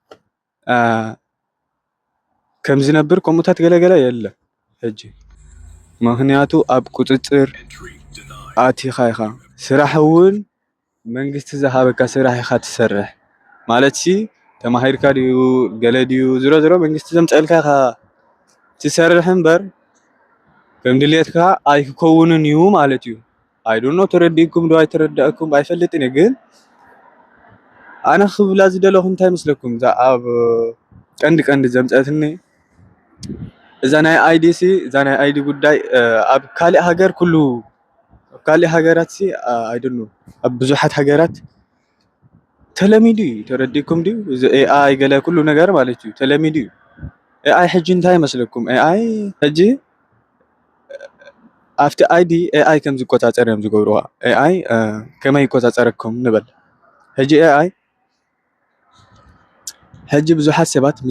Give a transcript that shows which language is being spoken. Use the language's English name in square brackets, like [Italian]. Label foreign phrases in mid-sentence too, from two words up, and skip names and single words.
[Tigrinya] ከም ዝነብር ከምኡታት ገለ የለ ሕጂ ምክንያቱ ኣብ ቁፅፅር ኣቲኻ ኢኻ ስራሕ እውን መንግስቲ ዝሃበካ ስራሕ ኢኻ ትሰርሕ ማለት ተማሂርካ ድዩ ገለ ድዩ ዝሮ መንግስቲ ዘምፅአልካ ኢኻ ትሰርሕ እምበር ከም ድሌትካ ኣይክከውንን እዩ ማለት እዩ [English] I don't know [Tigrinya] ተረዲእኩም ዶ ኣይተረዳእኩም ኣይፈልጥን ግን ኣነ ክብላ ዝደለኹ እንታይ መስለኩም እዛ ኣብ ቀንዲ ዘምፅአትኒ እዛ ናይ አይዲ ጉዳይ ኣብ ካሊእ ሃገር ኩሉ ኣብ ካሊእ ሃገራት [English] I don't know [Tigrinya] ኣብ ብዙሓት ሃገራት ተለሚዱ እዩ ተረዲእኩም ድዩ እዚ ኤአይ ገለ ኩሉ ነገር ማለት እዩ ተለሚዱ እዩ ኤአይ ሕጂ እንታይ መስለኩም ኤአይ ሕጂ ኣብቲ አይዲ ኤአይ ከም ዝቆፃፀር እዮም ዝገብሩዋ ኤአይ ከመይ ይቆፃፀረኩም ንበል ሕጂ ኤአይ ሕጂ ብዙሓት ሰባት ምስ